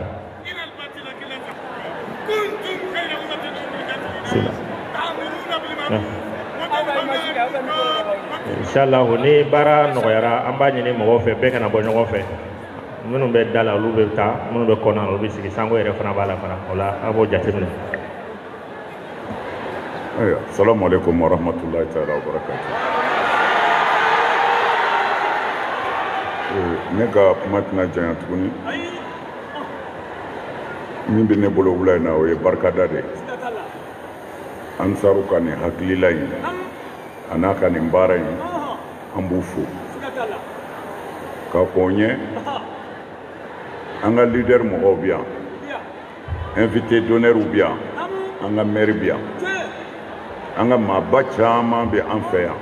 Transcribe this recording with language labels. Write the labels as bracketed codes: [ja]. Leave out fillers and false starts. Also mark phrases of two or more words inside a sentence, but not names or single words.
[bm] Inshallah ni baara nɔgɔyara an b'a ɲini mɔgɔw fɛ bɛɛ kana bɔ ɲɔgɔn fɛ, minnu bɛ da la olu bɛ taa, minnu bɛ kɔnɔ olu bɛ sigi, sango yɛrɛ fana b'a la fana, o la a b'o jateminɛ. [ar] السلام عليكم ورحمة الله تعالى وبركاته. [bm] Ne ka kuma tɛna janya tuguni, min bɛ ne bolo wula in na o ye barikada de ye. Ansaru ka nin hakilila in a n'a ka nin baara in an b'u fo k'a fɔ n ye an ka leader mɔgɔw bɛ yan, [fr] invité d'honneur [bm] bɛ yan, an ka maire bɛ yan, an ka maaba caman bɛ an fɛ yan.